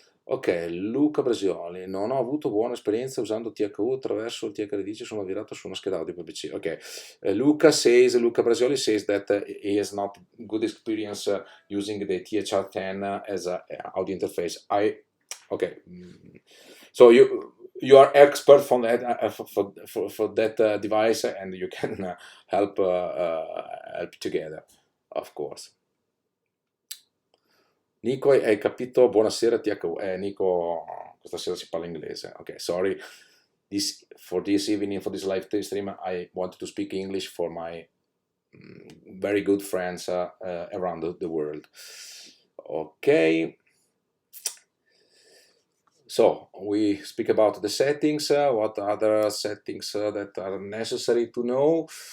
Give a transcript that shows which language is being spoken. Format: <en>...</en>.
<it>Ok, Luca Brasioli, non ho avuto buona esperienza usando THU attraverso il THR10, sono virato su una scheda audio PPC.</it> <en>Ok, Luca Brasioli says that he has not good experience using the THR10 as an audio interface. Okay, so you are expert from that for that device, and you can help together, of course.</en> <it>Nico, hai capito? Buonasera THU. Nico, questa sera si parla inglese.</it> <en>Ok, sorry. For this evening, for this live stream, I wanted to speak English for my very good friends around the world. Okay. So we speak about the settings. What other settings that are necessary to know?</en>